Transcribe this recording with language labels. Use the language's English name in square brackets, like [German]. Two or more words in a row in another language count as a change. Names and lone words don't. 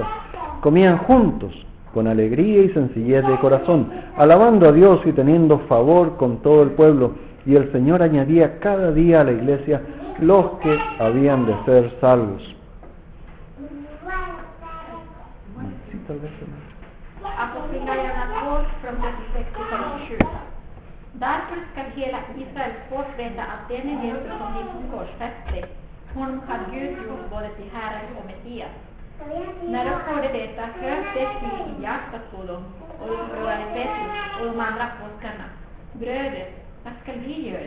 [Spanish] Comían juntos con alegría y sencillez de corazón, alabando a Dios y teniendo favor con todo el pueblo. Y el Señor añadía cada día a la iglesia los que habían de ser salvos. Sí, tal vez. [Swedish] Apostlagärningarna 2 från 36 till 47. Därför ska hela Israels folk veta att denne Jesus som ni korsfäste, honom har Gud gjort både till Herren och Messias. När de hörde detta höll det till i hjärtat på dem och de frågade Petrus och de andra apostlarna: bröder, vad ska vi göra?